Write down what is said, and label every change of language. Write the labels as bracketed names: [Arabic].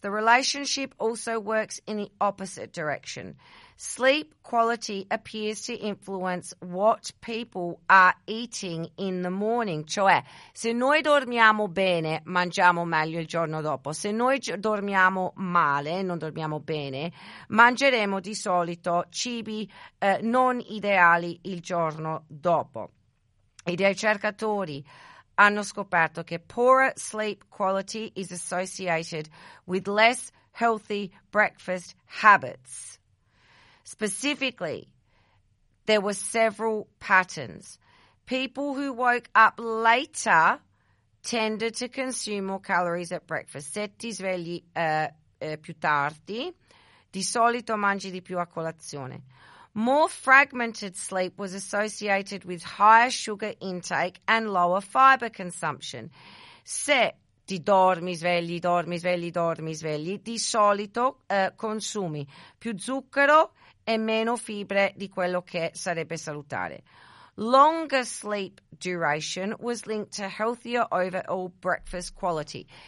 [English] The relationship also works in the opposite direction. Sleep quality appears to influence what people are eating in the morning. [Italian] Cioè, se noi dormiamo bene, mangiamo meglio il giorno dopo. Se noi dormiamo male, non dormiamo bene, mangeremo di solito cibi non ideali il giorno dopo. I ricercatori hanno scoperto che [English] poorer sleep quality is associated with less healthy breakfast habits. Specifically, there were several patterns. People who woke up later tended to consume more calories at breakfast. [Italian] Se ti svegli più tardi, di solito mangi di più a colazione. [English] More fragmented sleep was associated with higher sugar intake and lower fiber consumption. [Italian] Se ti dormi, svegli, dormi, svegli, dormi, svegli, di solito consumi più zucchero e meno fibre di quello che sarebbe salutare. [English] Longer sleep duration was linked to healthier overall breakfast quality.